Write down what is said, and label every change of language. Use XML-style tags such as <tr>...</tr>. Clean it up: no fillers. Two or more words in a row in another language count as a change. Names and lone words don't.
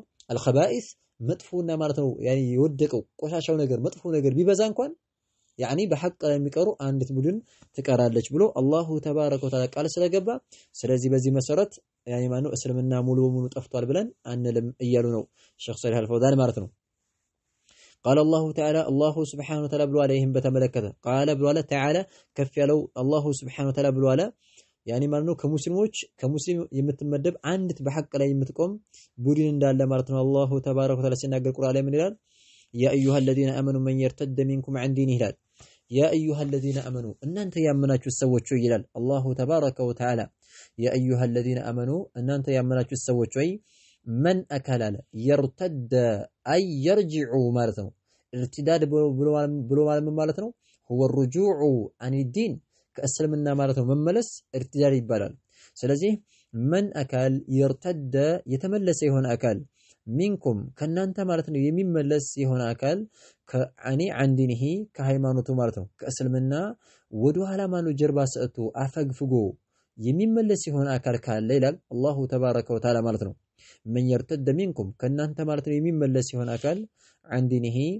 <am>الخبائث መጥፎና ማለት ነው ያኔ የወደቀው ቆሻሻው ነገር መጥፎ ነገር ቢበዛ እንኳን ያኒ በሐቅ የሚቀሩ አንዲት ቡድን ትቀራለች ብሎ</am> <ar>الله تبارك وتعالى</ar> <am>ቃል ስለገባ ስለዚህ በዚህ መሰረት ያኒ ማነው እስልምና ሙሉ በሙሉ ጠፍቷል ብለን አንልም እያሉ ነው ሼክ ሰሊህ አልፈውዛን ማለት ነው</am> <ar>قال الله تعالى الله سبحانه وتعالى</ar> <am>ብሎ عليهم በተመለከተ قال ብሎ አለ تعالى ከፍ ያለው</am> <ar>الله سبحانه وتعالى</ar> <am>ብሎ አለ ያኒ ማለት ነው ከሙስሊም የምትመደብ አንዲት በሐቅ ላይ የምትቆም ቡድን እንዳለ ማለት ነው</am> <ar>الله تبارك وتعالى</ar> <am>ሲናገር ቁርአን ላይ ምን ይላል</am> <ar>يا ايها الذين امنوا من يرتد منكم عن دينه</ar> <am>ይላል</am> <ar>يا أيها الذين آمنوا</ar> <am>እናንተ ያመናችሁ ሰዎች ሆይ ይላል</am> <ar>الله تبارك</ar> <am>ወተዓላ።</am> <ar>يا أيها الذين آمنوا</ar> <am>እናንተ ያመናችሁ ሰዎች ሆይ መን አካል አለ</am> <ar>يرتد أي يرجع</ar> <am>ማለት ነው። ኢርቲዳድ ብሎ ማለት ነው</am> <ar>هو رجوع عن دين</ar> <am>ከእስልምና ማለት ነው መመለስ ኢርቲዳድ ይባላል። ስለዚህ መን አካል የርተደ የተመለሰ የሆነ አካል ሚንኩም ከናንተ ማለት ነው የሚመለስ የሆነ አካል ከአኒ አንዲንሂ ከሃይማኖቱ ማለት ነው ከእስልምና ወደ ኋላ ማነው ጀርባ ሰጥቶ አፈግፍጎ የሚመለስ የሆነ አካል ካለ ይላል</am> <ar>الله تبارك وتعالى</ar> <am>ማለት ነው።</am> <ar>من يرتد منكم</ar> <am>ከናንተ ማለት ነው የሚመለስ የሆነ አካል አንዲንሂ</am>